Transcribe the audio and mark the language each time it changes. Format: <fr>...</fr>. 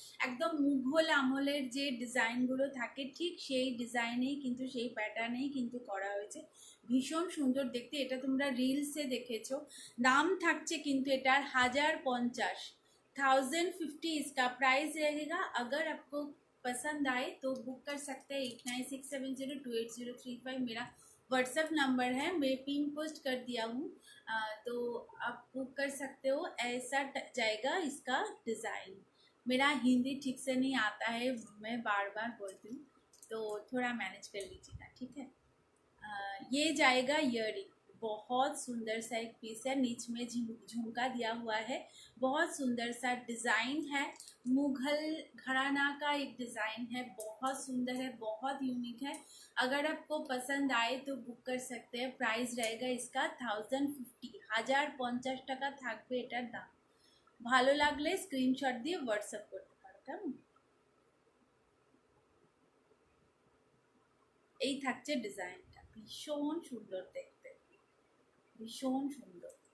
<bn>একদম মুঘল আমলের যে ডিজাইনগুলো থাকে ঠিক সেই ডিজাইনেই কিন্তু, সেই প্যাটার্নেই কিন্তু করা হয়েছে। ভীষণ সুন্দর দেখতে। এটা তোমরা রিলসে দেখেছো। দাম থাকছে কিন্তু এটার 1050, 1050</bn> <hi>इसका प्राइस रहेगा। अगर आपको पसंद आए तो बुक कर सकते हैं। 8967028035 मेरा व्हाट्सएप नंबर है, मैं पिन पोस्ट कर दिया हूँ, तो आप बुक कर सकते हो। ऐसा जाएगा इसका डिज़ाइन। मेरा हिंदी ठीक से नहीं आता है, मैं बार बार बोलती हूँ, तो थोड़ा मैनेज कर लीजिएगा, ठीक है। ये जाएगा ईयरिंग, बहुत सुंदर सा एक पीस है, नीच में झुमका दिया हुआ है, बहुत सुंदर सा डिज़ाइन है, मुगल घराना का एक डिज़ाइन है, बहुत सुंदर है, बहुत यूनिक है। अगर आपको पसंद आए तो बुक कर सकते हैं। प्राइस रहेगा इसका</hi> <bn>1050, 1050 টাকা থাকবে এটার দাম। ভালো লাগলে স্ক্রিনশট দিয়ে হোয়াটসঅ্যাপ করতে পারো, কেমন। এই থাকছে ডিজাইনটা, ভীষণ সুন্দর দেখতে, ভীষণ সুন্দর।</bn>